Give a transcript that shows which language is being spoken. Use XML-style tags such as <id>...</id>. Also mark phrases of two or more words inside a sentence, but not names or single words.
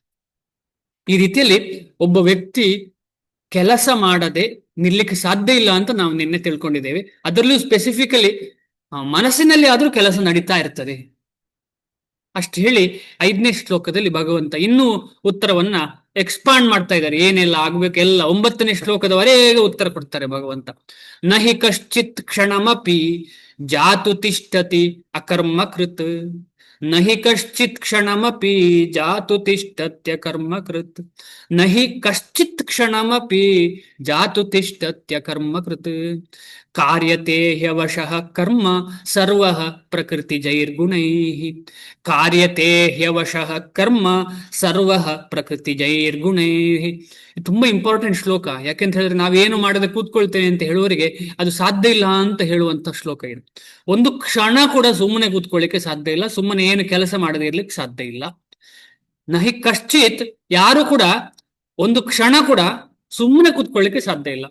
<kn>ಈ ರೀತಿಯಲ್ಲಿ ಒಬ್ಬ ವ್ಯಕ್ತಿ ಕೆಲಸ ಮಾಡದೆ ನಿಲ್ಲಕ್ಕೆ ಸಾಧ್ಯ ಇಲ್ಲ ಅಂತ ನಾವು ನಿನ್ನೆ ತಿಳ್ಕೊಂಡಿದ್ದೇವೆ. ಅದರಲ್ಲೂ ಸ್ಪೆಸಿಫಿಕಲಿ ಮನಸ್ಸಿನಲ್ಲಿ ಆದ್ರೂ ಕೆಲಸ ನಡೀತಾ ಇರ್ತದೆ ಅಷ್ಟು ಹೇಳಿ 5ನೇ ಶ್ಲೋಕದಲ್ಲಿ ಭಗವಂತ ಇನ್ನೂ ಉತ್ತರವನ್ನ ಎಕ್ಸ್ಪಾಂಡ್ ಮಾಡ್ತಾ ಇದ್ದಾರೆ. ಏನೆಲ್ಲ ಆಗ್ಬೇಕು ಎಲ್ಲ 9ನೇ ಶ್ಲೋಕದವರೆಗೆ ಉತ್ತರ ಕೊಡ್ತಾರೆ ಭಗವಂತ.</kn> <sa>ನಹಿ ಕಶ್ಚಿತ್ ಕ್ಷಣಮಪಿ ಜಾತು ತಿಷ್ಠತಿ ಅಕರ್ಮ ಕೃತ್, ನಹಿ ಕಶ್ಚಿತ್ ಕ್ಷಣಮಪಿ ಜಾತು ತಿಷ್ಠತ್ಯ ಕರ್ಮ ಕೃತ್, ನಹಿ ಕಶ್ಚಿತ್ ಕ್ಷಣಮಪಿ ಜಾತು ತಿಷ್ಠತ್ಯ ಕರ್ಮ ಕೃತ್, ಕಾರ್ಯತೆ ಹ್ಯವಶಃ ಕರ್ಮ ಸರ್ವಃ ಪ್ರಕೃತಿ ಜೈರ್ಗುಣೈಃ, ಕಾರ್ಯತೆ ಹ್ಯವಶಃ ಕರ್ಮ ಸರ್ವಃ ಪ್ರಕೃತಿ ಜೈರ್ಗುಣೈಃ.</sa> <kn>ತುಂಬಾ ಇಂಪಾರ್ಟೆಂಟ್ ಶ್ಲೋಕ. ಯಾಕೆಂತ ಹೇಳಿದ್ರೆ ನಾವೇನು ಮಾಡದೆ ಕೂತ್ಕೊಳ್ತೇನೆ ಅಂತ ಹೇಳುವವರಿಗೆ ಅದು ಸಾಧ್ಯ ಇಲ್ಲ ಅಂತ ಹೇಳುವಂತ ಶ್ಲೋಕ ಇದು. ಒಂದು ಕ್ಷಣ ಕೂಡ ಸುಮ್ಮನೆ ಕೂತ್ಕೊಳ್ಳಿಕ್ಕೆ ಸಾಧ್ಯ ಇಲ್ಲ, ಸುಮ್ಮನೆ ಏನು ಕೆಲಸ ಮಾಡದೆ ಇರ್ಲಿಕ್ಕೆ ಸಾಧ್ಯ ಇಲ್ಲ.</kn> <sa>ನಹಿ ಕಶ್ಚಿತ್,</sa> <kn>ಯಾರು ಕೂಡ ಒಂದು ಕ್ಷಣ ಕೂಡ ಸುಮ್ಮನೆ ಕೂತ್ಕೊಳ್ಳಿಕ್ಕೆ ಸಾಧ್ಯ ಇಲ್ಲ.</kn>